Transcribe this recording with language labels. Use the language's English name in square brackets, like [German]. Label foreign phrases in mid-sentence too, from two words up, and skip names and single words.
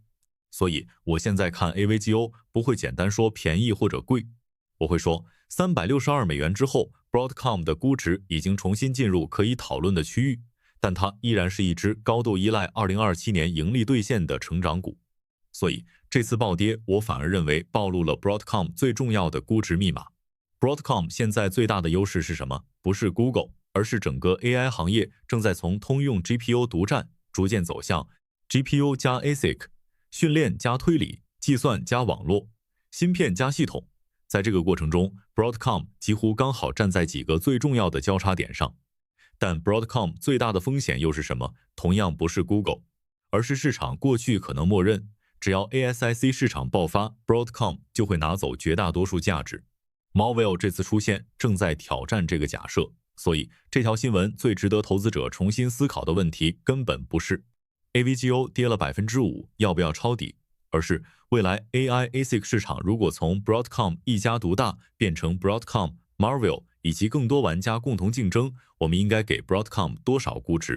[Chinese] 所以我現在看 AVGO 不會簡單說便宜或者貴，我會說362美元之後 Broadcom 的估值已經重新進入可以討論的區域，但它依然是一隻高度依賴2027年盈利兌現的成長股。所以這次暴跌，我反而認為暴露了 Broadcom 最重要的估值密碼。Broadcom 現在最大的優勢是什麼？不是 Google， 而是整個 AI 行業正在從通用 GPU 獨佔逐漸走向 GPU 加 ASIC，訓練加推理，計算加網絡，芯片加系統。在這個過程中 Broadcom 幾乎剛好站在幾個最重要的交叉點上。但 Broadcom 最大的風險又是什麼？同樣不是 Google， 而是市場過去可能默認，只要 ASIC 市場爆發 ，Broadcom 就會拿走絕大多數價值。Marvell 這次出現正在挑戰這個假設，所以這條新聞最值得投資者重新思考的問題根本不是 AVGO 跌了 5% 要不要抄底，而是未來 AI ASIC 市場如果從 Broadcom 一家獨大變成 Broadcom、Marvell 以及更多玩家共同競爭，我們應該給 Broadcom 多少估值？